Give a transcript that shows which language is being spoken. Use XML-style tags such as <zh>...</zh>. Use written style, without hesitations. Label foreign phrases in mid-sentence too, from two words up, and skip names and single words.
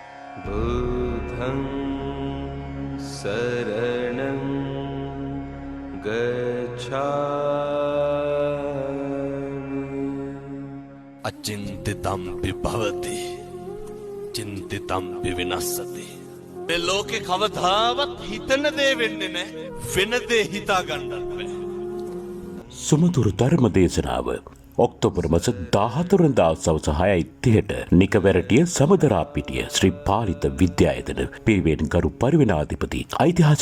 <pi>बुद्धं शरणं गच्छामि। अचिन्तितम्पि भवति चिन्तितम्पि विनश्यति।</pi> <si>මේ ලෝකේ කවදාවත් හිතන දේ වෙන්නේ නැහැ. වෙන දේ හිතා ගන්නත් බෑ. සුමතුරු ධර්ම දේශනාව ඔක්තෝබර් මාස 14 වෙනිදා සවස් 6:30ට නිකවැරටිය සමදරාපිටිය ශ්‍රී පාලිත විද්‍යායතන පිරිවෙන් ගරු පරිවෙනාධිපති ඓතිහාසික</si>